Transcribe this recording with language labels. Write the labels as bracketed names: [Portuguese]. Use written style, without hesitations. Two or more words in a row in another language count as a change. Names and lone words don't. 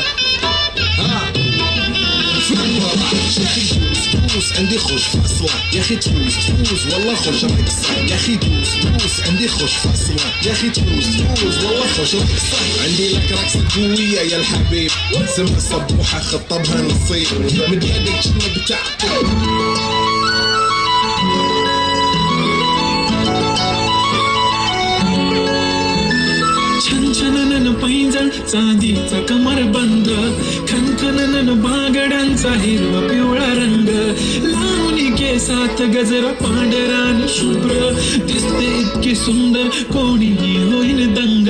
[Arabic] ها تفوز عندي خوش فاصلة يا اخي، تفوز والله خوش رقصة يا اخي، تفوز عندي خوش فاصلة يا اخي، تفوز والله خوش رقصة. عندي لك رقصة قوية يا الحبيب، اسمها صبوحة خطبها نصيب، من يدك كنا بتعطي. [Marathi] छनछनन पैंजण चांदीचा कमरबंद, खनखनन बागड्यांचा हिरवा पिवळा रंग, लावणी केसात गजरा पांढरा आणि शुभ्र, दिसते इतकी सुंदर कोणीही होईन दंग.